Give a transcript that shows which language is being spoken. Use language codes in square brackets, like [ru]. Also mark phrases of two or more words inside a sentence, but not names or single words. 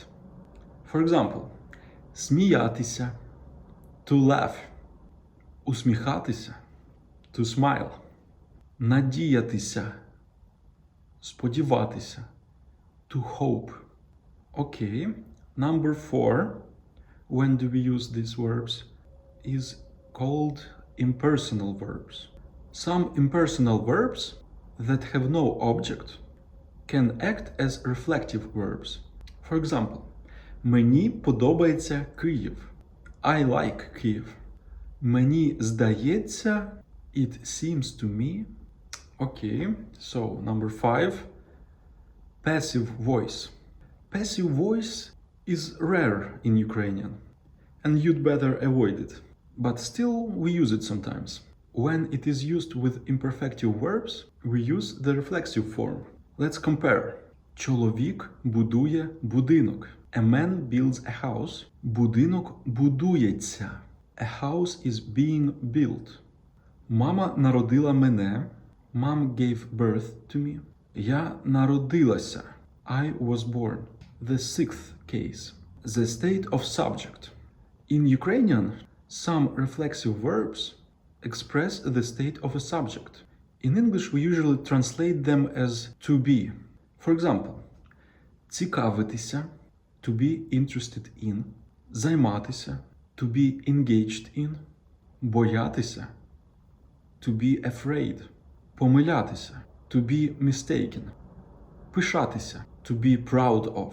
[en] For example, сміятися, to laugh, усміхатися, to smile, [uk] надіятися, сподіватися, [en] to hope. Okay, number 4, when do we use these verbs, is called impersonal verbs. Some impersonal verbs that have no object can act as reflective verbs. For example, [uk] мені подобається Київ. [en] I like Kyiv. [uk] Мені здається, [en] it seems to me. Okay, so number 5, passive voice. Passive voice is rare in Ukrainian, and you'd better avoid it. But still, we use it sometimes. When it is used with imperfective verbs, we use the reflexive form. Let's compare. [uk] Чоловік будує будинок. [en] A man builds a house. [uk] Будинок будується. [en] A house is being built. [uk] Мама народила мене. [en] Mom gave birth to me. [uk] Я народилася. [en] I was born. The sixth case. The state of subject. In Ukrainian, some reflexive verbs express the state of a subject. In English, we usually translate them as to be. For example, цікавитися, to be interested in, займатися, to be engaged in, боятися, to be afraid, помилятися, to be mistaken, пишатися, to be proud of.